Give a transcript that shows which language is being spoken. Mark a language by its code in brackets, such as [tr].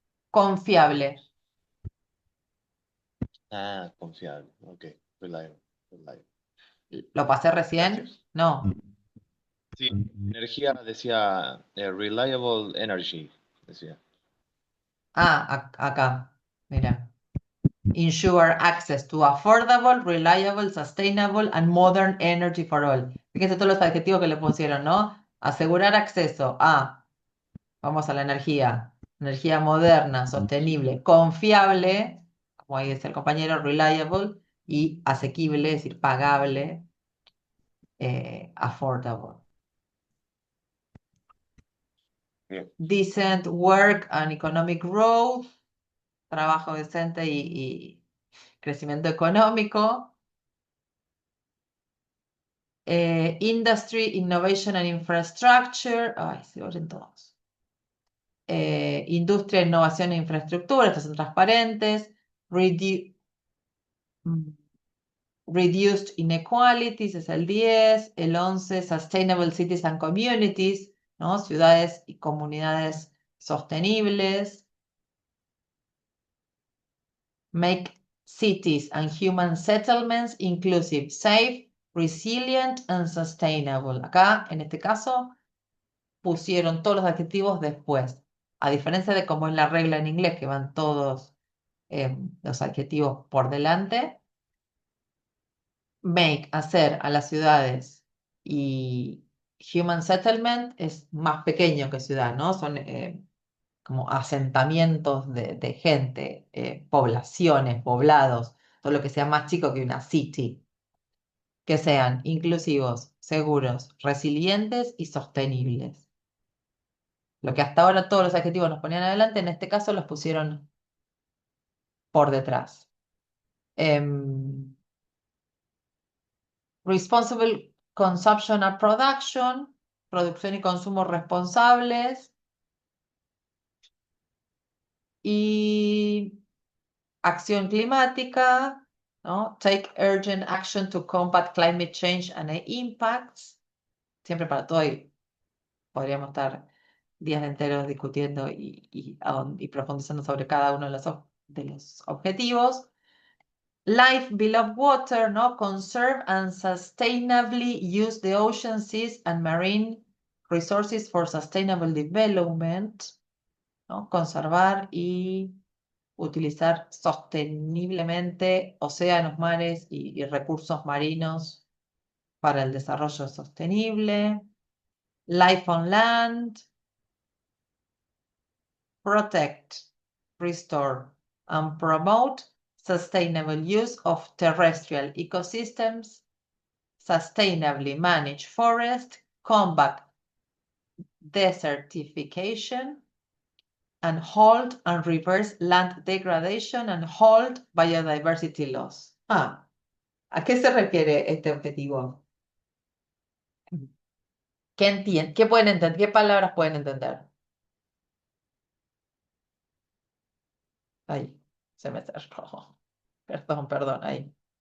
[es] confiable. Ah, confiable. [en] Ok. Reliable. Reliable. [es] ¿Lo pasé recién? Gracias. No. Sí, energía decía [en] reliable energy. [es] Decía. Ah, acá. Mira. [en] Ensure access to affordable, reliable, sustainable and modern energy for all. [es] Fíjense todos los adjetivos que le pusieron, ¿no? Asegurar acceso a, vamos a la energía moderna, sostenible, confiable, como ahí dice el compañero, reliable, y asequible, es decir, pagable, affordable. Bien. [en] Decent work and economic growth, [es] trabajo decente y crecimiento económico. [en] Industry, Innovation and Infrastructure. [es] Ay, se oyen todos. Industria, innovación e infraestructura, estos son transparentes. [en] Redu- mm, Reduced inequalities [es] es el 10. [en] El 11, Sustainable Cities and Communities, ¿no? [es] Ciudades y comunidades sostenibles. [en] Make cities and human settlements inclusive, safe, resilient and sustainable. [es] Acá, en este caso, pusieron todos los adjetivos después. A diferencia de como es la regla en inglés, que van todos los adjetivos por delante. Make, hacer a las ciudades, y human settlement es más pequeño que ciudad, ¿no? Son como asentamientos de gente, poblaciones, poblados, todo lo que sea más chico que una city, que sean inclusivos, seguros, resilientes y sostenibles. Lo que hasta ahora todos los adjetivos nos ponían adelante, en este caso los pusieron por detrás. [en] Responsible consumption and production, [es] producción y consumo responsables. Y acción climática, ¿no? [en] Take urgent action to combat climate change and its impacts. [es] Siempre para todo, y podríamos estar días enteros discutiendo y profundizando sobre cada uno de los objetivos. [en] Life below water, ¿no? Conserve and sustainably use the ocean, seas and marine resources for sustainable development, ¿no? [es] Conservar y utilizar sosteniblemente océanos, mares y recursos marinos para el desarrollo sostenible. [en] Life on land. Protect, restore, and promote sustainable use of terrestrial ecosystems. Sustainably manage forest, combat desertification, and halt and reverse land degradation and halt biodiversity loss. [es] ¿A qué se refiere este objetivo? ¿Qué pueden entender? ¿Qué palabras pueden entender? Ahí, se me cerró. Perdón, ahí.